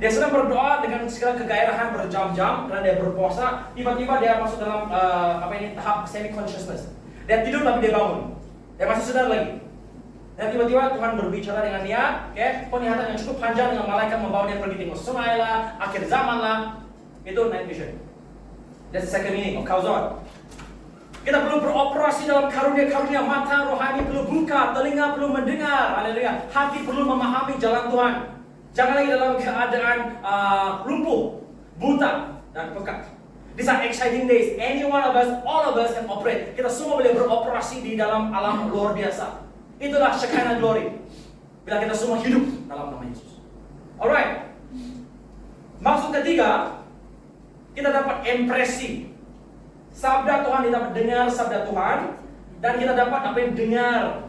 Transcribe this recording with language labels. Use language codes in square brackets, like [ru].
[ms] Dia sedang berdoa dengan segala kegairahan berjam-jam karena dia berpuasa. Tiba-tiba dia masuk dalam tahap [en] semi consciousness. [ms] Dia tidur tapi dia bangun. Dia masih sadar lagi. Dan tiba-tiba Tuhan berbicara dengan dia, penglihatan yang cukup panjang dengan malaikat membawa dia pergi tengok sungai lah, akhir zaman lah. Itu [en] night vision. That's the second meaning of kauzon. [ms] Kita perlu beroperasi dalam karunia-karunia, mata rohani perlu buka, telinga perlu mendengar, haleluya. Hati perlu memahami jalan Tuhan. Jangan lagi dalam keadaan lumpuh, buta, dan pekat. [en] These are exciting days. Any one of us, all of us can operate. [ms] Kita semua boleh beroperasi di dalam alam luar biasa. Itulah Shekinah glory. Bila kita semua hidup dalam nama Yesus. [en] Alright. [ms] Maksud ketiga, kita dapat impresi. Sabda Tuhan, kita dapat dengar sabda Tuhan. Dan kita dapat apa yang dengar.